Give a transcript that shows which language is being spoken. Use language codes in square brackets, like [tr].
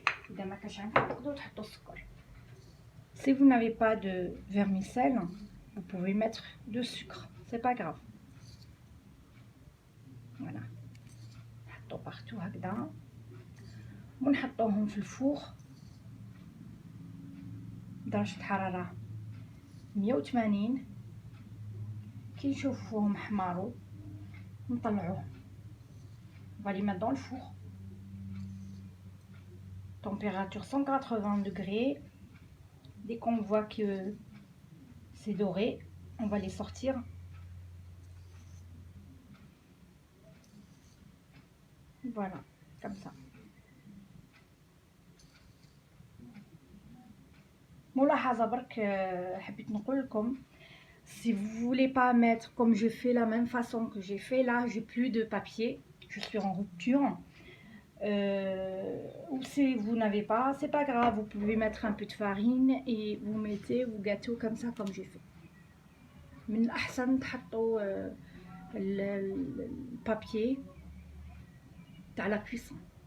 [ar] إذا ما كانش عندكم تقدروا تحطوا السكر. [fr] Si vous n'avez pas de vermicelle, vous pouvez mettre de sucre, c'est pas grave. Voilà. [ar] نحطو partout هكذا ونحطوهم في الفوغ درجة الحرارة 180. كي نشوفوهم حمارو نطلعوه. [fr] On va les mettre dans le four. Température 180 degrés. Dès qu'on voit que c'est doré, on va les sortir. Voilà, comme ça. [ar] ملاحظة برك حبيت نقول لكم [fr] si vous voulez pas mettre comme je fais la même façon que j'ai fait là, j'ai plus de papier, je suis en rupture. Ou si vous n'avez pas, c'est pas grave, vous pouvez mettre un peu de farine et vous mettez vos gâteaux comme ça comme j'ai fait. [ar] من الأحسن تحطوا البابيي تاع لا كويسون.